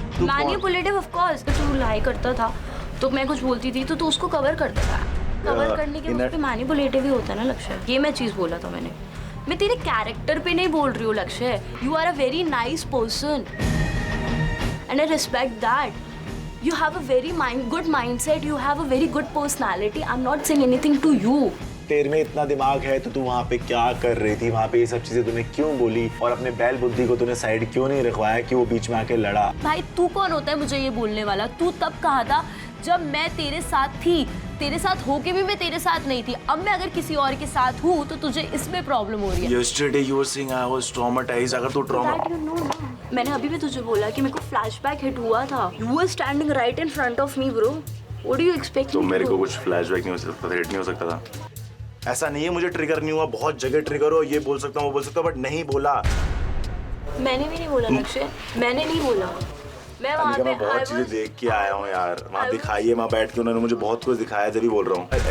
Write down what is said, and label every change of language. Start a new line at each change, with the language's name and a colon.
Hindi: Manipulative of course. तो तू लाई करता था तो मैं कुछ बोलती थी तो तू उसको कवर करता था। कवर करने के लिए मैनिपुलेटिव ही होता है ना लक्ष्य। ये मैं चीज़ बोला था मैंने। मैं तेरे कैरेक्टर पे नहीं बोल रही हूँ
English: Lakshya. You are a very nice person and I respect that. You have a very good mindset. You have a very good personality. I'm not saying anything to you.
Hindi: तेरे में इतना दिमाग है तो तू वहाँ पे क्या कर रही थी? वहाँ पे ये सब चीजें तूने क्यों बोली और अपने बैल बुद्धि को तूने साइड क्यों नहीं रखवाया कि वो बीच में आके लड़ा? भाई तू कौन होता है मुझे ये बोलने वाला? तू तब कहा था जब मैं तेरे साथ थी, तेरे साथ होके भी मैं तेरे साथ नहीं थी। अब मैं अगर किसी और के साथ हूँ तो तुझे इसमें प्रॉब्लम हो रही है।
English: Yesterday you were saying I was traumatized.
Hindi: अगर तू मैंने अभी भी तुझे बोला कि मेरे को फ्लैशबैक हिट हुआ था।
English: You were standing right in front of me, bro. What do you expect?
Hindi: तो मेरे को कुछ फ्लैशबैक नहीं हो सकता था, हिट नहीं हो सकता था। ऐसा नहीं है मुझे ट्रिगर नहीं हुआ, बहुत जगह ट्रिगर हो, ये बोल सकता हूँ वो बोल सकता हूँ, बट नहीं बोला। मैंने भी नहीं बोला लक्ष्य, मैंने नहीं बोला। मैं वहाँ पे बहुत चीजें देख के आया हूँ यार, वहाँ दिखाई है, वहाँ बैठ के उन्होंने मुझे बहुत कुछ दिखाया, जब भी बोल रहा हूँ।